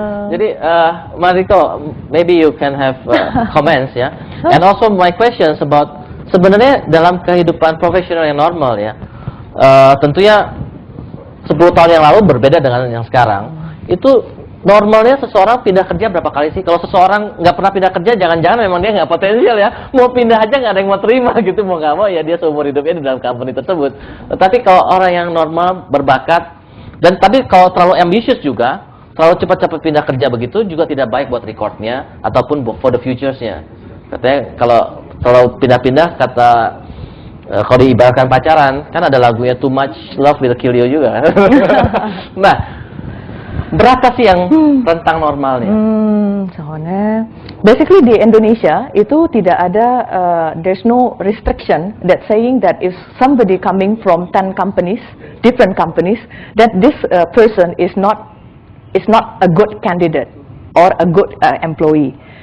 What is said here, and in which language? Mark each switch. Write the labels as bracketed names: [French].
[Indonesian] Jadi, [English] Mariko, maybe you can have comments ya. And also my questions about [Indonesian] sebenarnya dalam kehidupan profesional yang normal ya, tentunya 10 tahun yang lalu berbeda dengan yang sekarang. Itu normalnya seseorang pindah kerja berapa kali sih? Kalau seseorang nggak pernah pindah kerja, jangan-jangan memang dia nggak potensial ya. Mau pindah aja nggak ada yang mau terima gitu, mau nggak mau ya dia seumur hidupnya di dalam company tersebut. Tetapi kalau orang yang normal, berbakat, dan tapi kalau terlalu ambisius juga, terlalu cepat-cepat pindah kerja begitu juga tidak baik buat recordnya ataupun [English] for the futures-nya. [Indonesian] Katanya kalau pindah-pindah, kata kalau diibaratkan pacaran, kan ada lagunya Too Much Love Will Kill You juga. Nah, berapa sih yang rentang normalnya? Soalnya, [English] basically [Indonesian] di Indonesia itu tidak ada, [English] there's no restriction that saying that if somebody coming from 10 companies, different companies, that this person is not a good candidate or a good employee.